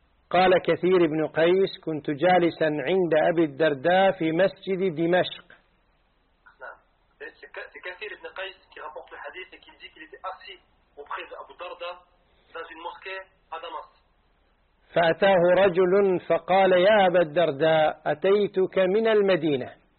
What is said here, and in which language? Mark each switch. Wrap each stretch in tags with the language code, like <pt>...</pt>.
<ar>قال كثير بن قيس: كنت جالسا عند أبي الدرداء في مسجد دمشق.</ar> <fr>نعم. كثير بن قيس qui rapporte le hadith et qui dit qu'il était assis auprès d'Abu Darda dans une mosquée à Damas.</fr> <ar>فأتاه رجل فقال يا أبا الدرداء أتيتك من المدينة.</ar>